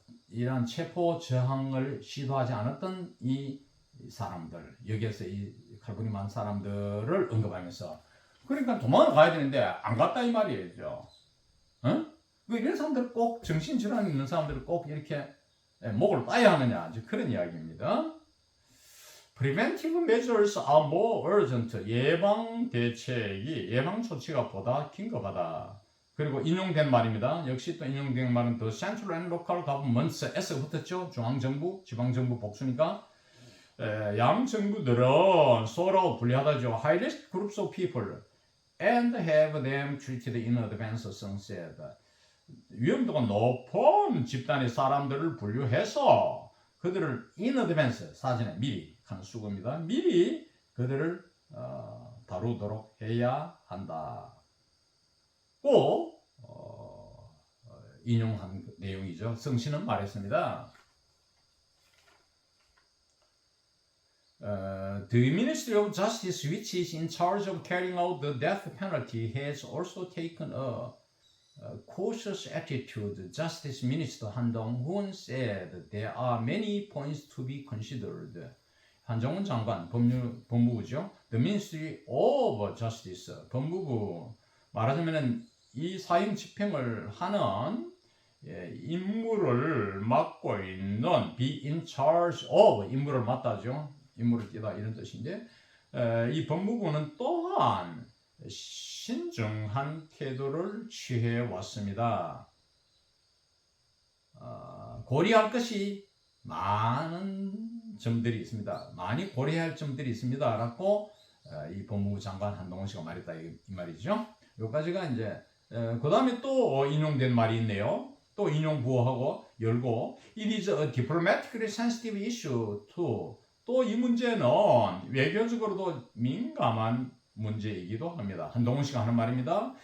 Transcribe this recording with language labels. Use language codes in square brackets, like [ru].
[ko] 이런 체포 저항을 시도하지 않았던 이 사람들, 여기에서 이 칼부림한 사람들을 언급하면서, 그러니까 도망을 가야 되는데 안 갔다 이 말이죠. 응? 이런 사람들 꼭 정신질환 있는 사람들을 꼭 이렇게 목을 따야 하느냐, 이제 그런 이야기입니다. [en] Preventive measures are more urgent. [ko] 예방 조치가 보다 긴급하다. 그리고 인용된 말입니다. 역시 또 인용된 말은 [en] The Central and Local Governments, [ko] S가 붙었죠. 중앙정부, 지방정부 복수니까 양 정부들은 서로 분리하다죠. [en] high risk groups of people and have them treated in advance, Sung said. [ko] 위험도가 높은 집단의 사람들을 분류해서 그들을 [en] in advance, [ko] 사전에 미리 하는 수고입니다. 미리 그들을 다루도록 해야 한다. 꼭 인용한 내용이죠. 성신은 말했습니다. [en] The Ministry of Justice, which is in charge of carrying out the death penalty, has also taken a cautious attitude. Justice Minister Han Dong-hoon said there are many points to be considered. [ko] 한정훈 장관, 법무부죠. [en] The Ministry of Justice, [ko] 법무부. 말하자면 이 사형 집행을 하는 임무를 맡고 있는 [en] be in charge of, [ko] 임무를 맡다죠. 임무를 띠다 이런 뜻인데 이 법무부는 또한 신중한 태도를 취해 왔습니다. 고려할 것이 많은 점들이 있습니다. 많이 고려할 점들이 있습니다. 라고 이 법무부 장관 한동훈 씨가 말했다 이 말이죠. 여기까지가 이제 그 다음에 또 인용된 말이 있네요. 또 인용 부호하고 열고 [en] It is a diplomatically sensitive issue too. [ko] 또 이 문제는 외교적으로도 민감한 문제이기도 합니다. 한동훈 씨가 하는 말입니다.